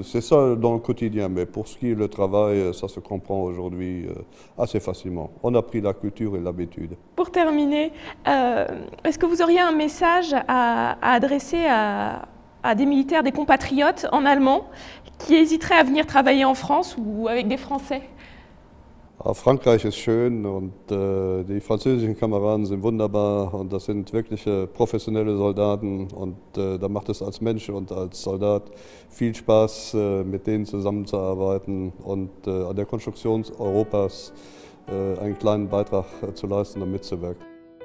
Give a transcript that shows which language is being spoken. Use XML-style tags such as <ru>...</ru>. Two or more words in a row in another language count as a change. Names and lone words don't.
<fr>C'est ça dans le quotidien, mais pour ce qui est le travail, ça se comprend aujourd'hui assez facilement. On a pris la culture et l'habitude. Pour terminer, est-ce que vous auriez un message à adresser à des militaires, des compatriotes en allemand qui hésiteraient à venir travailler en France ou avec des Français?</fr> <de>Frankreich ist schön und die französischen Kameraden sind wunderbar und das sind wirklich professionelle Soldaten und da macht es als Mensch und als Soldat viel Spaß, mit denen zusammenzuarbeiten und an der Konstruktion Europas einen kleinen Beitrag zu leisten und mitzuwirken.</de>